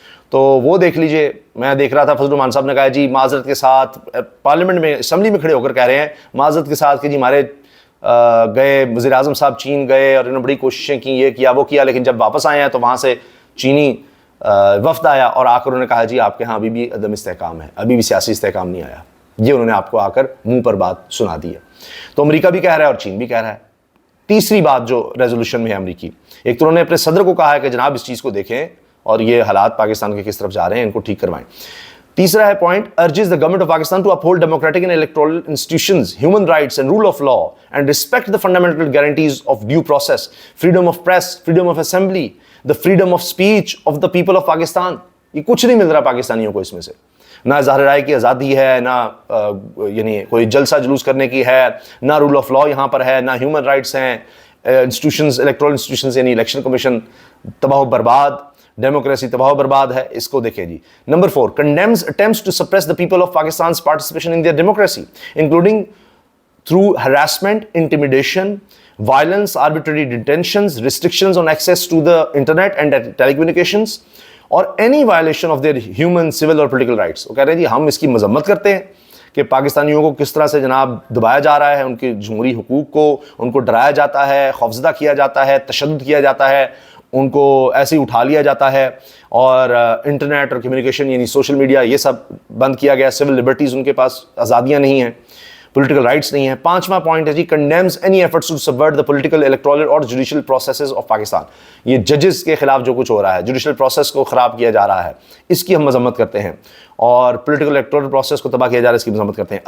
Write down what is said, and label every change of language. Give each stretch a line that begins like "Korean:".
Urdu: تو وہ دیکھ لیجئے، میں دیکھ رہا تھا فضل الرحمان صاحب نے کہا جی معذرت کے ساتھ، پارلیمنٹ میں اسمبلی میں کھڑے ہو کر کہہ رہے ہیں معذرت کے ساتھ کہ جی ہمارے گئے وزیر اعظم صاحب چین گئے اور انہوں نے بڑی کوششیں کی، یہ کیا وہ کیا، لیکن جب واپس آئے ہیں تو وہاں سے چینی وفد آیا اور آ کر انہوں نے کہا جی آپ کے ہاں ابھی بھی عدم استحکام ہے، ابھی بھی سیاسی استحکام نہیں آیا. یہ انہوں نے آپ کو آ کر منہ پر بات سنا دی ہے. تو امریکہ بھی کہہ رہا ہے اور چین بھی کہہ رہا ہے. تیسری بات جو ریزولوشن میں ہے امریکی، ایک تو انہوں نے اپنے صدر کو کہا ہے کہ جناب اس چیز کو دیکھیں اور یہ حالات پاکستان کے کس طرف جا رہے ہیں ان کو ٹھیک کروائیں. تیسرا ہے point,
English: urges the government of Pakistan to uphold democratic and electoral institutions, human rights and rule of law, and respect the fundamental guarantees of due process, freedom of press, freedom of assembly, the freedom of speech of the people of Pakistan.
Urdu: یہ کچھ نہیں مل رہا پاکستانیوں کو اس میں سے، نہ اظہار رائے کی آزادی ہے، نہ یعنی کوئی جلسہ جلوس کرنے کی ہے، نہ رول آف لا یہاں پر ہے، نہ ہیومن رائٹس ہیں. انسٹیٹیوشنز، الیکٹورل انسٹیٹیوشنز یعنی الیکشن کمیشن تباہ و برباد، ڈیموکریسی تباہ و برباد ہے. اس کو دیکھیں جی. Number 4
English: condemns attempts to suppress the people of Pakistan's participation in their democracy, including through harassment, intimidation, violence, arbitrary detentions, restrictions on access to the internet and telecommunications, اور any violation of their human, civil اور political rights.
Urdu: وہ کہہ رہے ہیں جی ہم اس کی مذمت کرتے ہیں کہ پاکستانیوں کو کس طرح سے جناب دبایا جا رہا ہے، ان کے جمہوری حقوق کو ان کو ڈرایا جاتا ہے، خوفزدہ کیا جاتا ہے، تشدد کیا جاتا ہے، ان کو ایسے ہی اٹھا لیا جاتا ہے، اور انٹرنیٹ اور کمیونیکیشن یعنی سوشل میڈیا یہ سب بند کیا گیا. سول لبرٹیز ان کے پاس آزادیاں نہیں ہیں، پولیٹیکل رائٹس نہیں ہیں. 5واں پوائنٹ ہے جی
English: condemns any efforts to subvert the political, electoral اور judicial processes of Pakistan.
Urdu: یہ ججز کے خلاف جو کچھ ہو رہا ہے، جوڈیشل پروسیس کو خراب کیا جا رہا ہے، اس کی ہم مذمت کرتے ہیں، اور پولیٹیکل الیکٹورل پروسیس کو تباہ کیا جا رہا ہے، اس کی مذمت کرتے ہیں.